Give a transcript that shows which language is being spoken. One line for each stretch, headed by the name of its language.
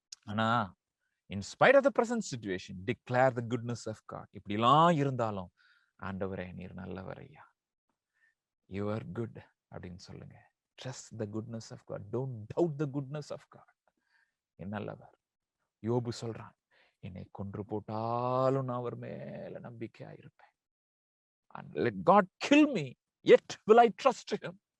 Tamil: ஆனா
English: in spite of the present situation, declare the goodness of God.
Tamil: இப்படிலாம் இருந்தாலும் ஆண்டவரே நீர் நல்லவரையா,
English: you are good
Tamil: அப்படின்னு சொல்லுங்க.
English: Trust the goodness of God. Don't doubt the goodness of God.
Tamil: என் நல்லவர். யோபு சொல்றான், என்னை கொன்று போட்டாலும் நான் அவர் மேல நம்பிக்கையா இருப்பேன்.
English: And let God kill me, yet will I trust him.